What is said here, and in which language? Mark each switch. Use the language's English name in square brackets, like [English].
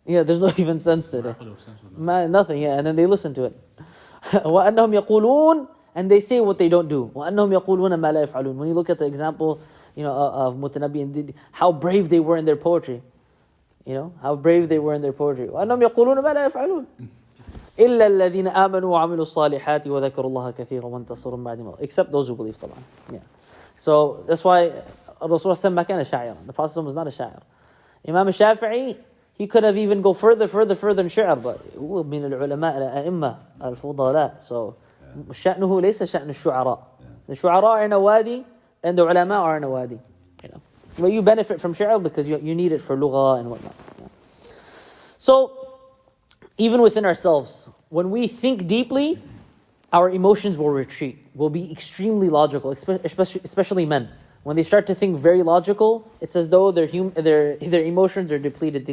[English] Yeah, there's no even sense today. Nothing. Nothing, and then they listen to it. [Arabic] وَأَنَّهُمْ يَقُولُونَ, [English] and they say what they don't do. [Arabic] وَأَنَّهُمْ يَقُولُونَ مَا لَا يَفْعَلُونَ. [English] When you look at the example, of Mutanabbi and how brave they were in their poetry. How brave they were in their poetry. [Arabic] وَأَنَّهُمْ يَقُولُونَ مَا لَا يَفْعَلُونَ. إِلَّا الَّذِينَ آمَنُوا وَعَمِلُوا الصَّالِحَاتِ وَذَكَرُوا اللَّهَ كَثِيرًا وَانْتَصَرُوا مِنْ بَعْدِ مَوْتِهِ. [English] Except those who believe, [Arabic] طبعا. [English] Yeah. So that's why [Arabic] Rasulullah ما كان شاعرا. [English] The Prophet was not a شاعر. Imam al-Shafi'i, he could have even go further in شعر, but [Arabic] هو من العلماء الأئمة الفضلاء. So شأنه ليس شأن الشعراء. [English] The shu'ara are in a wadi and the ulama are in a wadi. You know, but you benefit from shi'r because you need it for lugha and whatnot. Yeah. So even within ourselves, when we think deeply, our emotions will retreat. We'll be extremely logical, especially men. When they start to think very logical, it's as though their emotions are depleted.